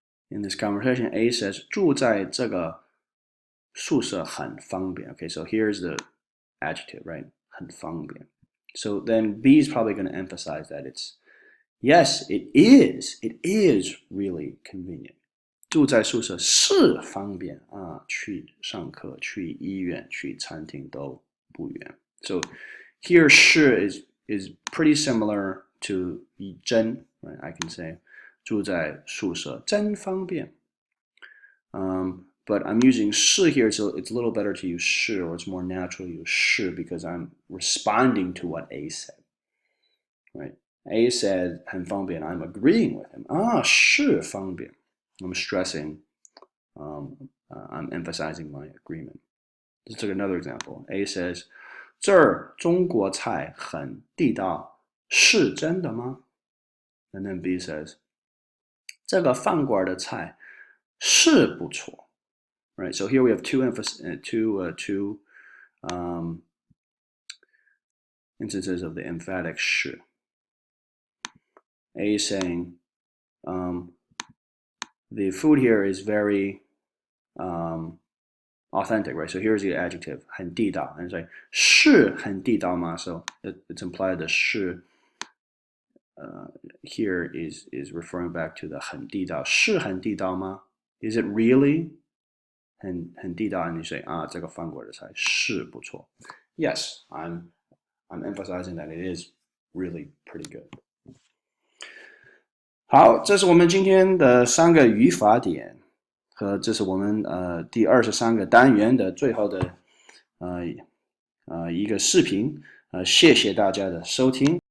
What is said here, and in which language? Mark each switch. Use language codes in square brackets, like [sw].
[en] In this conversation, A says, [zh] 住在这个宿舍很方便. [en] Okay, so here's the adjective, right? [zh] 很方便. [en] So then B is probably going to emphasize that yes, it is. It is really convenient. [zh] 住在宿舍是方便啊，去上课、去医院、去餐厅都不远。 [en] So here 是 is pretty similar to 真 right? I can say [zh] 住在宿舍真方便。 [en] But I'm using 是 here, so it's a little better to use 是, or it's more natural to use 是 because I'm responding to what A said. Right? A said [zh] 很方便. [en] I'm agreeing with him. [zh] 是方便. [en] I'm stressing, I'm emphasizing my agreement. Let's take another example. A says, [zh] 这儿中国菜很地道，是真的吗? [en] And then B says, [zh] 这个饭馆的菜是不错. [en] Right, so here we have two instances of the emphatic 是. A is saying, the food here is very authentic, right? So here's the adjective, [zh] 很地道. [en] And it's like, [zh] 是很地道吗? [en] So it's implied that 是here is referring back to the 很地道. [zh] 是很地道吗? [en] Is it really? [zh] 很地道, [en] and you say, [zh] 这个饭馆的菜是不错. [en] Yes, I'm emphasizing that it is really pretty good. [zh] 好，这是我们今天的3个语法点，和这是我们第23个单元的最后的一个视频。谢谢大家的收听。